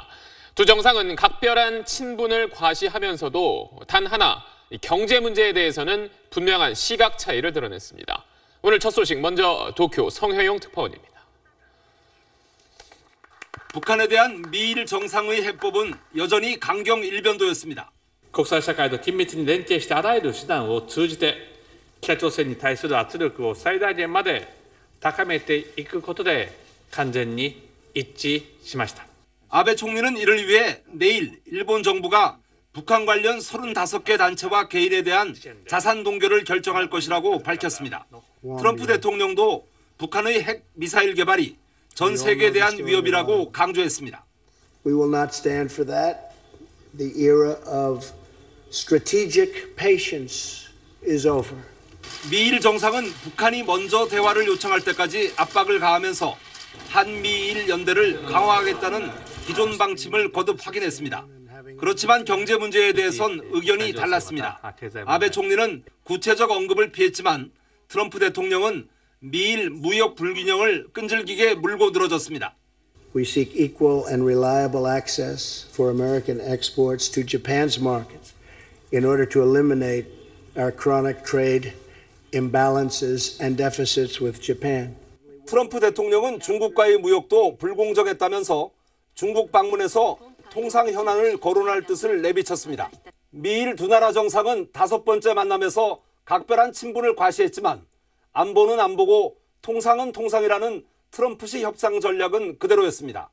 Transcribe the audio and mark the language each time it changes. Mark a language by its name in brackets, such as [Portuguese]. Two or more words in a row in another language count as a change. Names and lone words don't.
[Korean] 두 정상은 각별한 친분을 과시하면서도 단 하나 경제 문제에 대해서는 분명한 시각 차이를 드러냈습니다. 오늘 첫 소식 먼저 도쿄 성혜용 특파원입니다. 북한에 대한 미일 정상의 해법은 여전히 강경 일변도였습니다. [Japanese] 国際社会と緊密に連携してあらゆる手段を通じて北朝鮮に対する圧力を最大限まで高めていくことで完全に一致しました。 [Korean] 아베 총리는 이를 위해 내일 일본 정부가 북한 관련 35개 단체와 개인에 대한 자산 동결을 결정할 것이라고 밝혔습니다. 트럼프 대통령도 북한의 핵 미사일 개발이 전 세계에 대한 위협이라고 강조했습니다. [English] We will not stand for that. The era of strategic patience is over. [Korean] 미일 정상은 북한이 먼저 대화를 요청할 때까지 압박을 가하면서 한미일 연대를 강화하겠다는 기존 방침을 거듭 확인했습니다. 그렇지만 경제 문제에 대해선 의견이 달랐습니다. 아베 총리는 구체적 언급을 피했지만 트럼프 대통령은 미일 무역 불균형을 끈질기게 물고 늘어졌습니다. [English] We seek equal and reliable access for American exports to Japan's markets in order to eliminate our chronic trade imbalances and deficits with Japan. [Korean] 트럼프 대통령은 중국과의 무역도 불공정했다면서 중국 방문에서 통상 현안을 거론할 뜻을 내비쳤습니다. 미일 두 나라 정상은 5번째 만남에서 각별한 친분을 과시했지만 안보는 안보고 통상은 통상이라는 트럼프식 협상 전략은 그대로였습니다.